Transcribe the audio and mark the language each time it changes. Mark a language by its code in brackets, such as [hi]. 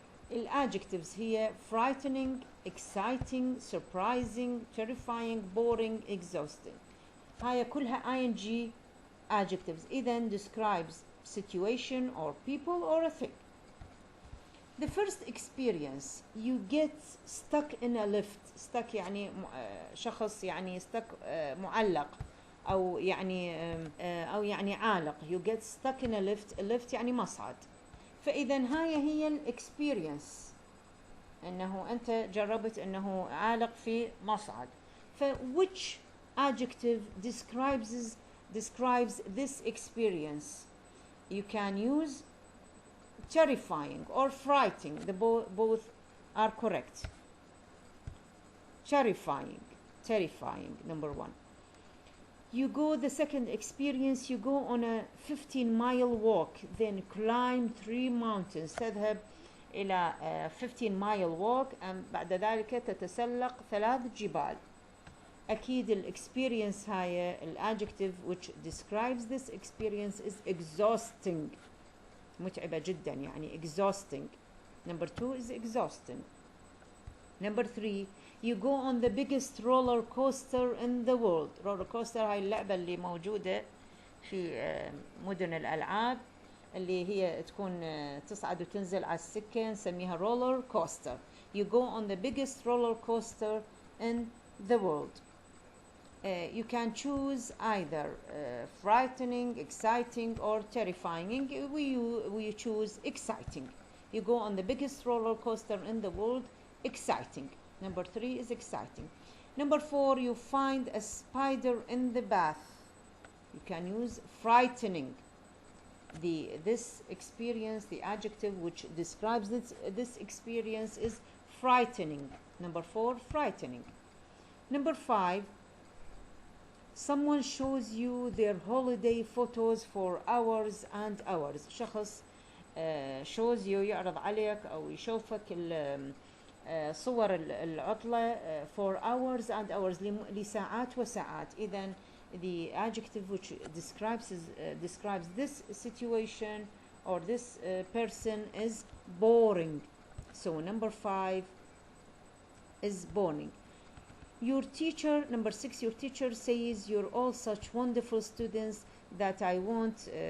[en] الادجectives هي frightening, exciting, surprising, terrifying, boring, exhausting. [ar] هاي كلها [en] ing adjectives. إذن describes situation or people or a thing. The first experience, you get stuck in a lift. [ar] stuck يعني شخص يعني stuck معلق أو يعني عالق. [en] You get stuck in a lift [ar] يعني مصعد. فإذا هي الإكسبيرينس إنه أنت جربت إنه عالق في مصعد. [en] which adjective describes this experience? You can use terrifying or frightening. Both are correct. Terrifying, number one. The second experience, you go on a 15-mile walk, then climb 3 mountains. [ar] تذهب إلى [en] 15-mile walk [ar] بعد ذلك تتسلق 3 جبال. أكيد الإكسبيرينس هاي [en] الادجective which describes this experience is exhausting. [ar] متعبة جدا يعني exhausting. [en] Number 2 is exhausting. Number 3, you go on the biggest roller coaster in the world. [ar] roller coaster هاي اللعبة اللي موجودة في مدن الألعاب اللي هي تكون تصعد وتنزل على السكة نسميها roller coaster. [en] You go on the biggest roller coaster in the world. You can choose either frightening, exciting or terrifying. We choose exciting. You go on the biggest roller coaster in the world. Exciting. Number 3 is exciting. Number 4, you find a spider in the bath. You can use frightening. This experience, the adjective which describes this experience is frightening. Number 4, frightening. Number 5, someone shows you their holiday photos for hours and hours. [ar] شخص [en] shows you [ar] يعرض عليك أو يشوفك صور العطلة [en] for hours and hours [ar] لساعات وساعات. [en] إذن the adjective which describes this situation or this person is boring. So number 5 is boring. Your teacher, number 6, your teacher says you're all such wonderful students that I want